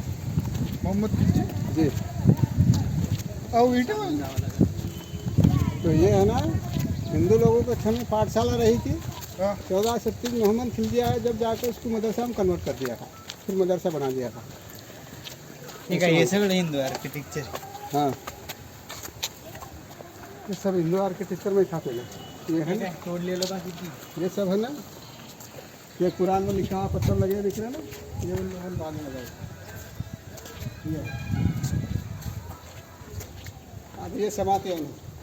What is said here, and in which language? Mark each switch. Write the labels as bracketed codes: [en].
[hi] मोहम्मद खिलजी. जी, आओ इटे वाले. तो ये है ना, हिंदू लोगों के समय पाठशाला रही थी. हाँ. 1436 मोहम्मद खिलजी आया, जब जाकर उसको मदरसा में कन्वर्ट कर दिया था, फिर मदरसा बना दिया था. [mr] हे काय हे सगळं हिंदू आर्किटेक्चर. [hi] हाँ, ये सब हिंदू आर्किटेक्चर में था पहले. ये है ना, [mr] तोडलेलं बाकी की. [hi] ये सब है ना, ये कुरान में लिखा हुआ पत्थर लगे दिख रहे हैं ना, ये उन लोगों ने बाद में लगाए. ये अब ये समाधि है ना,